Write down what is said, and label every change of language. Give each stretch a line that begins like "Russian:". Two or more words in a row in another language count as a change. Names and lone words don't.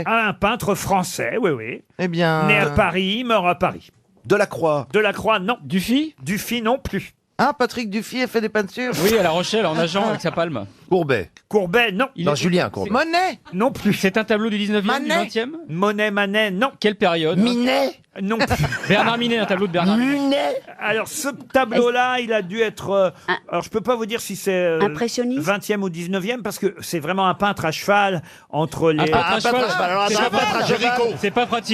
French: Un peintre français, oui. Eh bien... Né à Paris, mort à Paris. Delacroix. Delacroix, non. Dufy? Dufy, non plus. Ah, Patrick Dufy a fait des peintures? Oui, à La Rochelle, en nageant avec sa palme. Courbet. Courbet, non. Julien Courbet. Monet? Non plus. C'est un tableau du 19e, Manet. du 20e? Monet, Manet, non. Quelle période? Minet. Non plus. Bernard Minet, un tableau de Bernard Minet. Munet. Alors, ce tableau-là, il a dû être... alors, je peux pas vous dire si c'est... Impressionniste 20e ou 19e, parce que c'est vraiment un peintre à cheval entre les... Un peintre à cheval. Alors, C'est un pas peintre à Jéricho. C'est pas pratique.